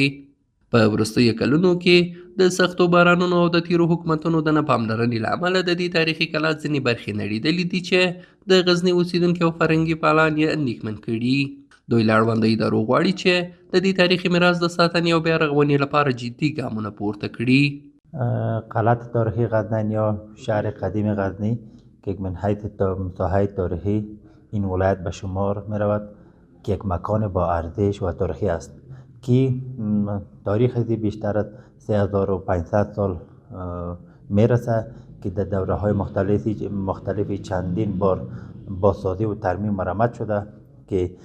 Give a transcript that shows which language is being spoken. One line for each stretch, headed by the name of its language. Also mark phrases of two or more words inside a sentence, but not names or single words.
Pashto: په وروستیو کلونو کې د سختو بارانونو او د تیرو حکومتونو د نه پاملرنې له امله د دې تاریخي کلا ځینې برخې نړېدلې دي چې د غزني اوسیدونکي او فرهنګي فعالان یې اندېښمن کړي. دوی له اړوندو ادارو غواړي چې د دې تاریخي میراث د ساتنې او بیا رغونې لپاره جدي ګامونه پورته کړي.
Persian: قلعه تاریخی غزنین یا شهر قدیم غزنی که من حیث مساحت تاریخی این ولایت به شمار می رود که یک مکان با ارزش و تاریخی است که تاریخ بیشتر از 3500 سال می رسد که در دوره های مختلفی چندین بار بازسازی و ترمیم مرمت شده که